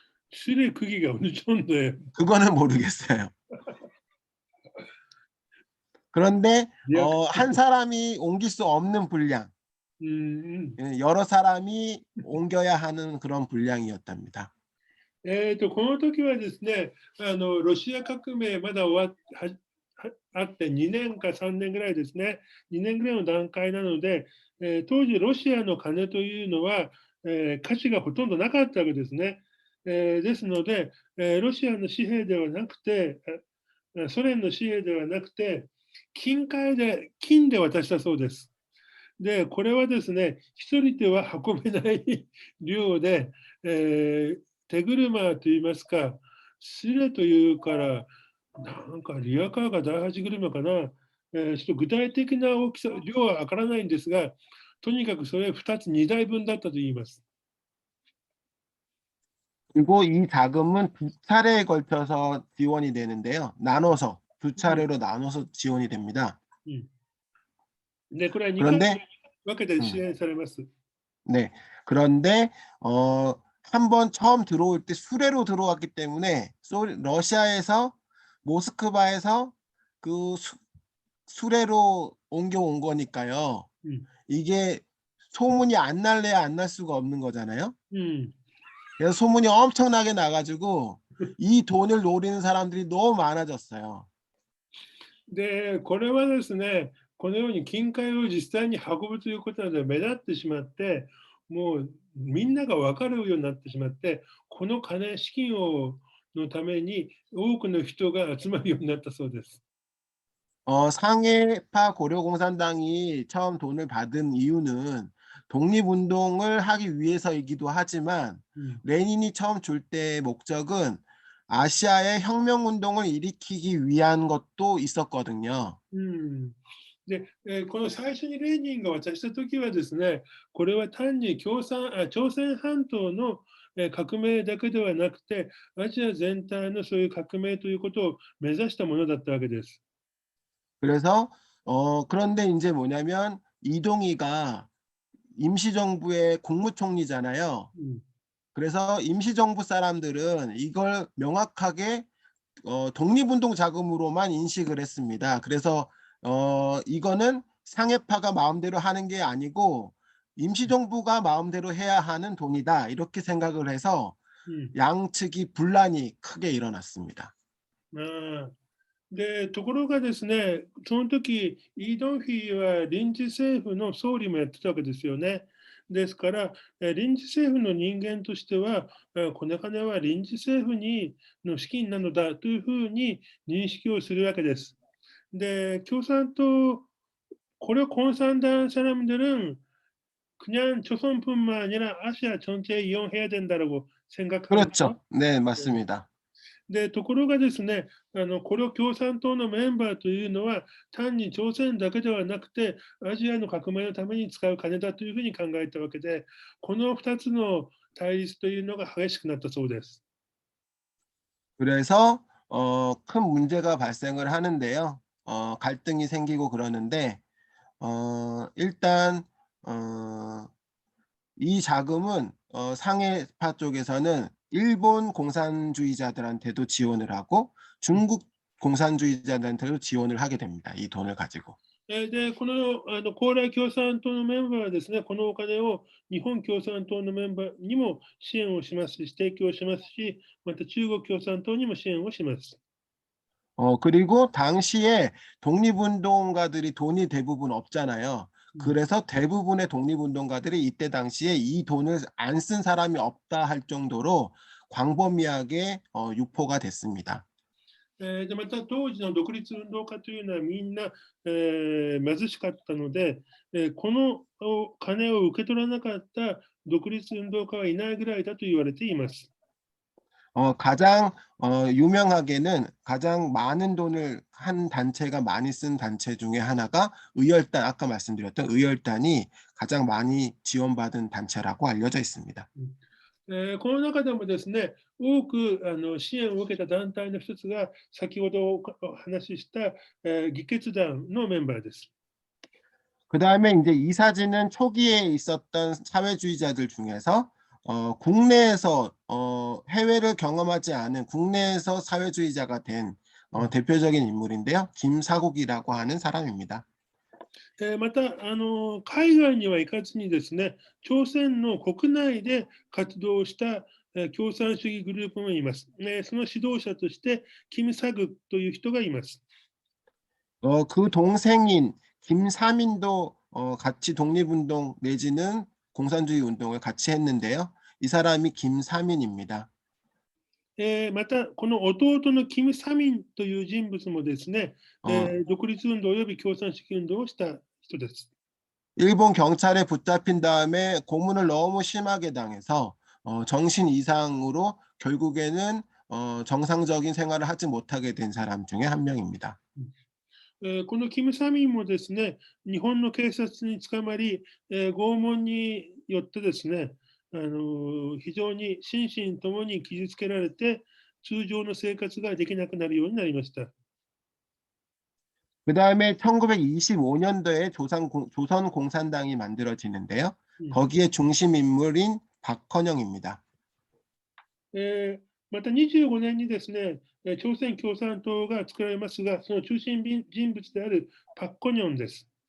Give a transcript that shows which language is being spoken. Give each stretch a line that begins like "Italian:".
Korean: 술의 크기가 어느 정도예요? 그거는 모르겠어요. 그런데 한 사람이 옮길 수 없는 분량, 여러 사람이 옮겨야 하는 그런 분량이었답니다.
Japanese: この時はですね、ロシア革命まだあって2年か3年ぐらいですね、2年ぐらいの段階なので、当時ロシアの金というのは、価値がほとんどなかったわけですね。ですので、ロシアの紙幣ではなくて、ソ連の紙幣ではなくて、金で渡したそうです。で、これはですね、一人では運べない量で、手車といいますか、スレというから、なんかリアカーが第8車かな、ちょっと具体的な大きさ、量はわからないんですが、とにかくそれ2つ、2台分だったと言います。
Korean: 그리고 이 자금은 두 차례에 걸쳐서 지원이 되는데요. 나눠서 두 차례로 나눠서 지원이 됩니다.
Japanese: で、これは2回
Korean: 그런데
Japanese: 分けて支援されます。
Korean: 네. 그런데 한번 처음 들어올 때 수레로 들어왔기 때문에 러시아에서 모스크바에서 그 수레로 옮겨온 거니까요. 이게 소문이 안 날래야 안 날 수가 없는 거잖아요. 그래서 소문이 엄청나게 나가지고 이 돈을 노리는 사람들이 너무 많아졌어요.
Japanese: で、これはですね、このように金塊を実際に運ぶということなので目立ってしまって、もうみんなが分かるようになってしまって、この資金のために多くの人が集まるようになったそうです。
Korean: 상해파 고려공산당이 처음 돈을 받은 이유는 독립운동을 하기 위해서이기도 하지만 레닌이 처음 줄 때의 목적은 아시아의 혁명운동을 일으키기 위한 것도 있었거든요.
Japanese: で、この最初にレーニンが渡したときはですね、これは単に朝鮮半島の革命だけではなくて、アジア全体のそういう革命ということを目指したものだったわけです。
Korean: 그래서 그런데 이제 뭐냐면 이동희가 임시정부의 국무총리잖아요. 그래서 임시정부 사람들은 이걸 명확하게 독립운동 자금으로만 인식을 했습니다. 그래서 이거는 상해파가 마음대로 하는 게 아니고 임시정부가 마음대로 해야 하는 돈이다. 이렇게 생각을 해서 양측이 분란이 크게 일어났습니다.
Japanese: で、ところがですね、その時、イ・ドンフィは臨時政府の総理もやってたわけですよね。ですから、臨時政府の人間としては、この金は臨時政府の資金なのだというふうに認識をするわけです。で、共産党、
Korean: 공산당 사람들은 그냥 조선뿐만 아니라 아시아 전체에 이용해야 된다라고 생각하거든요. 그렇죠. 네, 맞습니다.
Japanese: で、ところがですね、これを共産党のメンバーというのは、単に朝鮮だけではなくて、アジアの革命のために使う金だというふうに考えたわけで、この2つの対立というのが激しくなったそうです。
Korean: 그래서 큰 문제가 발생을 하는데요. 갈등이 생기고 그러는데 일단 이 자금은 상해파 쪽에서는 일본 공산주의자들한테도 지원을 하고 중국 공산주의자들한테도 지원을 하게 됩니다. 이 돈을 가지고.
Japanese: で、この高麗共産党のメンバーはですね、このお金を日本共産党のメンバーにも支援をしますし、提供しますし、また中国共産党にも支援をします。
Korean: 그리고 당시에 독립운동가들이 돈이 대부분 없잖아요. 그래서 대부분의 독립운동가들이 이때 당시에 이 돈을 안 쓴 사람이 없다 할 정도로 광범위하게 유포가 됐습니다.
Japanese: でまた当時の独立運動家というのはみんな、貧しかったので、この金を受け取らなかった独立運動家はいないぐらいだと言われています。
Korean: 가장 유명하게는 가장 많은 돈을 한 단체가 많이 쓴 단체 중에 하나가 의열단, 아까 말씀드렸던 의열단이 가장 많이 지원받은 단체라고 알려져 있습니다.
Japanese: この中でもですね、多く支援を受けた団体の一つが、先ほどお話しした、議決団のメンバーです。
Korean: 그다음에 이제 이 사진은 초기에 있었던 사회주의자들 중에서 국내에서 해외를 경험하지 않은 국내에서 사회주의자가 된 대표적인 인물인데요. 김사국이라고 하는 사람입니다.
Japanese: また海外には行かずにですね、朝鮮の国内で活動した共産主義グループもいます。その指導者として、キム・サグという人がいます。
Korean: 그 동생인 김사민도 같이 독립운동 내지는 공산주의 운동을 같이 했는데요. 이 사람이 김사민입니다.
Japanese: また、この弟のキム・サミンという人物もですね、 어, 独立運動及び共産主義運動をした人です。
Korean: 일본 경찰에 붙잡힌 다음에 고문을 너무 심하게 당해서 정신 이상으로 결국에는 정상적인 생활을 하지 못하게 된 사람 중에 한 명입니다.
Japanese: このキム・サミンもですね、日本の警察に捕まり、拷問によってですね、非常に心身ともに傷つけられて、通常の生活ができなくなるようになりました。
Korean: 그 다음에 1925년도에 조선공산당이 만들어지는데요. 거기에 중심 인물인 박헌영입니다.
Japanese: また25年にですね、朝鮮共産党が作られますが、その中心人物であるパク・コニョンです。